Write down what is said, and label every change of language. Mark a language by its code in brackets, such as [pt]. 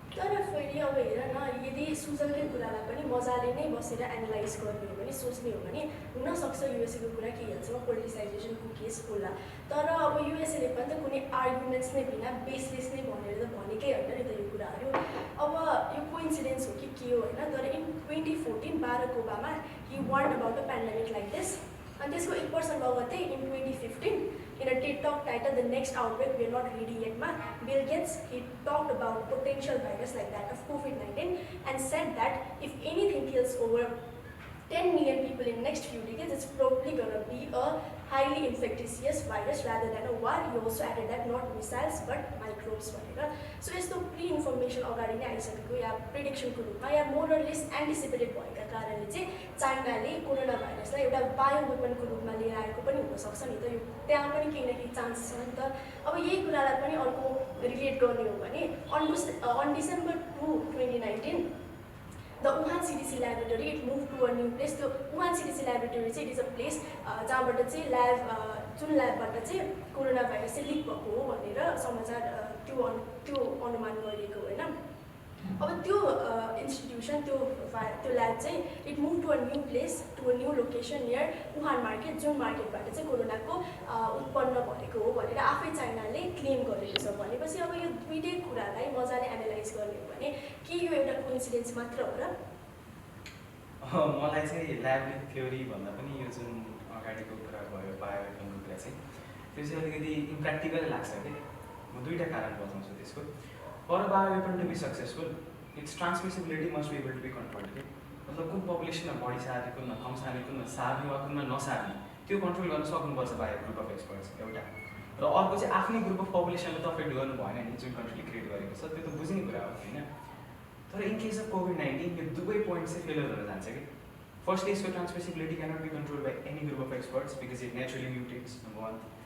[ne] तर फेरि अब हेर न, यदि सुजनकै कुरालाई पनि मजाले नै बसेर एनालाइज गर्ने हो भने, सोच्ने हो भने, हुनसक्छ युएसएको कुरा के हिसाबमा पोलिटिसाइजेसनको केस होला। तर अब युएसएले पनि त कुनै आर्गुमेन्ट्स नै बिना बेसलेस नै भनेर त भनेकै होइन नि त यो कुराहरू। अब यो कोइन्सिडेन्स हो कि के हो होइन, तर [en] In 2014 Barack Obama he warn about a pandemic like this. [ne] अनि त्यसको 1 वर्ष लगत्तै [en] In 2015 in a TED Talk titled The Next Outbreak, We're Not Ready Yet, Bill Gates, he talked about potential virus like that of COVID-19 and said that if anything kills over 10 million people in the next few decades, it's probably going to be a highly infectious virus rather than a war. He also added that not missiles but microbes. [ne] So यस्तो pre information अगाडि नै आइसकेको या प्रेडिक्सनको रूपमा या मोरलेस anticipated भएका कारणले चाहिँ चाइनाले corona भाइरसलाई एउटा bio वेपनको रूपमा लिएर आएको पनि हुनसक्छ नि त। यो त्यहाँ पनि केही न केही चान्स छ नि त। अब यही कुरालाई पनि अर्को रिलेट गर्ने हो भने [en] on December 2, 2019 the Wuhan CDC laboratory, it moved to a new place. [ne] The Wuhan CDC laboratory चाहिँ [en] it is a place [ne] जहाँबाट चाहिँ जुन ल्याबबाट चाहिँ कोरोना भाइरस चाहिँ लिक भएको हो भनेर समाचार त्यो अनुमान गरिएको होइन। अब त्यो इन्स्टिट्युसन त्यो ल्याब चाहिँ [en] it move to a new place, to a new location near Wuhan market, [ne] जुन मार्केटबाट चाहिँ कोरोनाको उत्पन्न भएको हो भनेर आफै चाइनाले क्लेम गरेको छ। भनेपछि अब यो दुईटै कुरालाई मजाले एनालाइज गर्ने हो भने के यो एउटा कोइन्सिडेन्स मात्र हो र? मलाई चाहिँ ल्याब लिक थ्योरी भन्दा पनि यो जुन अगाडिको कुरा भयो बायोवेपनको कुरा चाहिँ त्यो चाहिँ अलिकति इम्प्र्याक्टिकल लाग्छ कि। म दुईवटा कारण बताउँछु त्यसको। [en] For a bioweapon to be successful, its transmissibility must be able to be controlled. [ne] मतलब कुन पपुलेसनमा बढी सार्ने, कुनमा कम सार्ने, कुनमा सार्ने वा कुनमा नसार्ने त्यो कन्ट्रोल गर्न सक्नुपर्छ बाई ग्रुप अफ एक्सपर्ट्स एउटा। र अर्को चाहिँ आफ्नै ग्रुप अफ पपुलेसनलाई त अफेक्ट गर्नु भएन नि, जुन कन्ट्रीले क्रिएट गरेको छ त्यो त बुझ्ने कुरा हो होइन। तर इन केस अफ COVID-19 यो दुवै पोइन्ट चाहिँ फेलर हुन जान्छ कि। फर्स्टली यसको [en] transmissibility cannot be control by any group of experts because it naturally mutates, [ne] number 1।